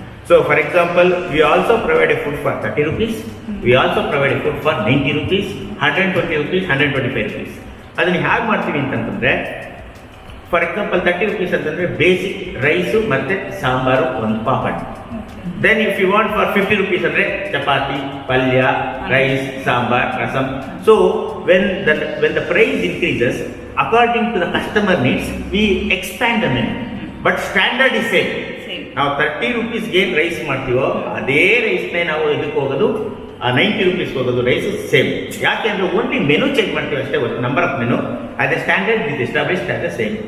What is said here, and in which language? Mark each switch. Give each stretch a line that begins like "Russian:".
English: So for example, we also provide a food for 30 rupees, we also provide a food for 90 rupees, 120 rupees, 125 rupees.
Kannada: ಅದನ್ನ ಹೇಗೆ ಮಾಡ್ತೀವಿ ಅಂತಂತಂದ್ರೆ, for example 30 rupees ಅಂತಂದ್ರೆ basic rice ಮತ್ತೆ ಸಾಂಬಾರು, ಒಂದು papad.
English: then if you want for 50 rupees
Kannada: ಅಂದ್ರೆ ಚಪಾತಿ, ಪಲ್ಯ, rice, sambar, rasam. So
English: when the price increases, according to the customer needs, we expand the menu. But standard is same.
Kannada: ನಾವು 30 rupeesಗೆ ಏನು ರೈಸ್ ಮಾಡ್ತೀವೋ ಅದೇ ರೈಸ್ನೇ ನಾವು ಇದಕ್ಕೆ ಹೋಗೋದು 90 rupees ಹೋಗೋದು ರೈಸ್ ಸೇಮ್. ಯಾಕೆ ಅಂದರೆ ಓನ್ಲಿ ಮೆನು ಚೇಂಜ್ ಮಾಡ್ತೀವಿ ಅಷ್ಟೇ, ಒಂದು ನಂಬರ್ ಆಫ್ ಮೆನು ಅದೇ
English: Standard is established as the same.